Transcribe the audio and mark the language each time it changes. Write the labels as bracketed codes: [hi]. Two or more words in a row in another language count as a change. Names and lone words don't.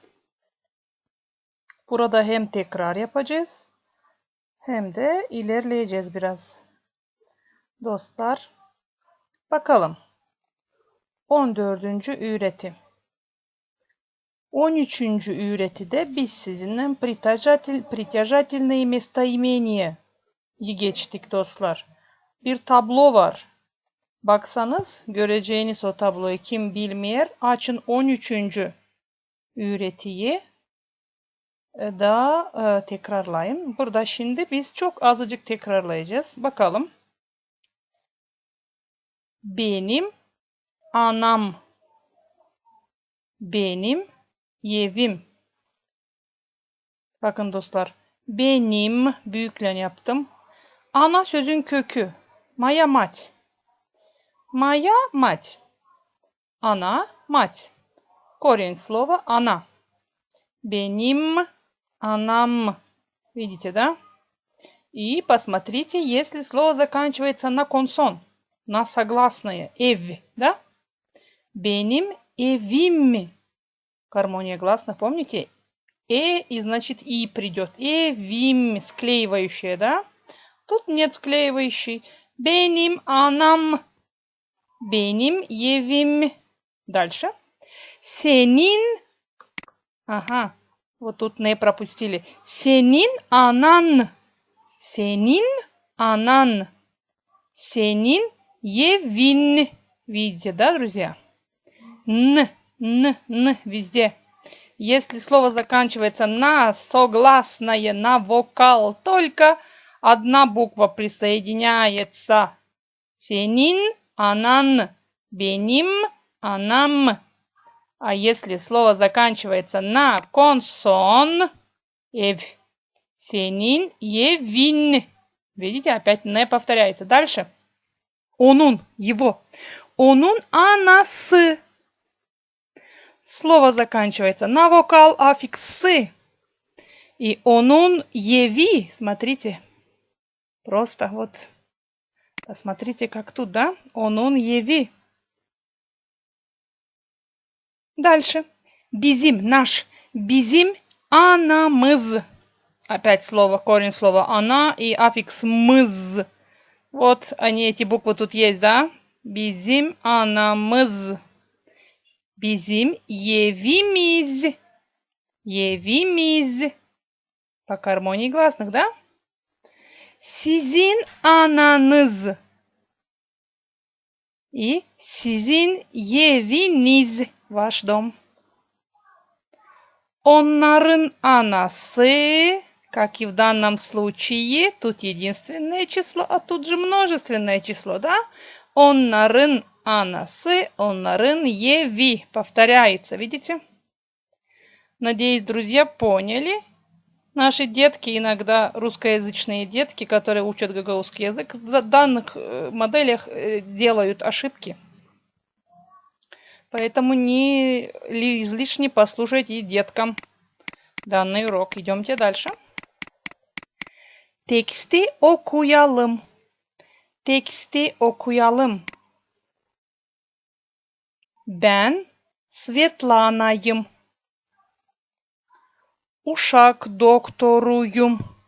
[gag] Burada hem tekrar yapacağız hem de ilerleyeceğiz biraz. Dostlar, bakalım. 14. öğreti. 13. öğretide biz sizinle [ru] притяжательные местоимения [gag] geçtik dostlar. Bir tablo var. Baksanız göreceğiniz o tabloyu kim bilmeyer açın 13. öğretiyi da tekrarlayın. Burada şimdi biz çok azıcık tekrarlayacağız. Bakalım. Benim anam. Benim evim. Bakın dostlar. Benim büyüklen yaptım. Ana sözün kökü. [ru] Моя мать. Моя мать. Ana, мать. Корень слова она. [gag] Benim anam. [ru] Видите, да? И посмотрите, если слово заканчивается на консон, на согласное, эв, да? [gag] Benim evim. [ru] Гармония гласных, помните? И значит и придет. Evim, склеивающее, да? Тут нет склеивающей. [gag] Benim anam. Benim evim. [ru] Дальше. [gag] Senin. Ага. [ru] Вот тут не пропустили. [gag] Senin anan. Senin anan. Senin evin. [ru] Видите, да, друзья? Н везде. Если слово заканчивается на согласное, на вокал, только одна буква присоединяется. [gag] Senin anan. Benim anam. [ru] А если слово заканчивается на консон, [gag] эв, senin evin. [ru] Видите, опять не повторяется. Дальше. Onun, его. [gag] Onun anası. [ru] Слово заканчивается на вокал, аффикс «сы». И [gag] onun evi. [ru] Смотрите. Просто вот. Посмотрите, как тут, да? [gag] Onun еви. Дальше. Bizim, наш. Bizim anamız. [ru] Опять слово, корень слова она и аффикс мыз. Вот они, эти буквы тут есть, да? [gag] Bizim anamız. Bizim evimiz. Evimiz. [ru] По гармонии гласных, да? [gag] Sizin ananız. И sizin eviniz. [ru] Ваш дом. [gag] Onların anası. [ru] Как и в данном случае, тут единственное число, а тут же множественное число, да? [gag] Onların anası, onların evi. [ru] Повторяется, видите? Надеюсь, друзья, поняли. Наши детки, иногда русскоязычные детки, которые учат гагаузский язык, в данных моделях делают ошибки. Поэтому не излишне послушайте деткам данный урок. Идемте дальше. [gag] Teksti okuyalım. Teksti okuyalım. Ben Светланa'yım. Uşak doktoruyum.